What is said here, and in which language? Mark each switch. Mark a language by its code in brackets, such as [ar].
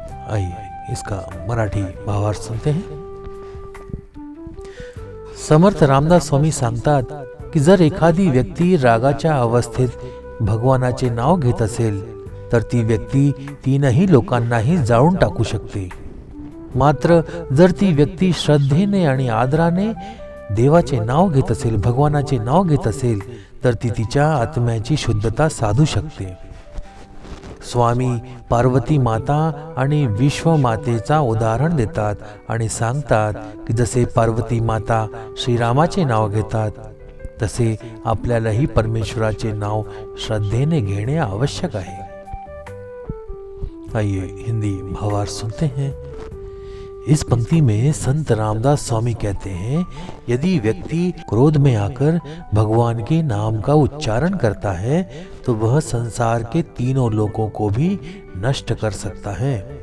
[hi] आइए इसका मराठी भावार्थ सुनते हैं। [mr] समर्थ रामदास स्वामी सांगतात की जर एखादी व्यक्ती रागाच्या अवस्थेत भगवानाचे नाव घेत असेल तर ती व्यक्ती तीनही लोकांनाही जाळून टाकू शकते। मात्र जर ती व्यक्ती श्रद्धेने आणि आदराने देवाचे नाव घेत असेल, भगवानाचे नाव घेत असेल तर ती तिच्या आत्म्याची शुद्धता साधू शकते। स्वामी पार्वती माता आणि विश्वमातेचा उदाहरण देतात आणि सांगतात की जसे पार्वती माता श्रीरामाचे नाव घेतात तसे आपल्यालाही परमेश्वराचे नाव श्रद्धेने घेणे आवश्यक आहे। [hi] आइए हिंदी भावार्थ सुनते हैं। इस पंक्ति में संत रामदास स्वामी कहते हैं, यदि व्यक्ति क्रोध में आकर भगवान के नाम का उच्चारण करता है तो वह संसार के तीनों लोकों को भी नष्ट कर सकता है।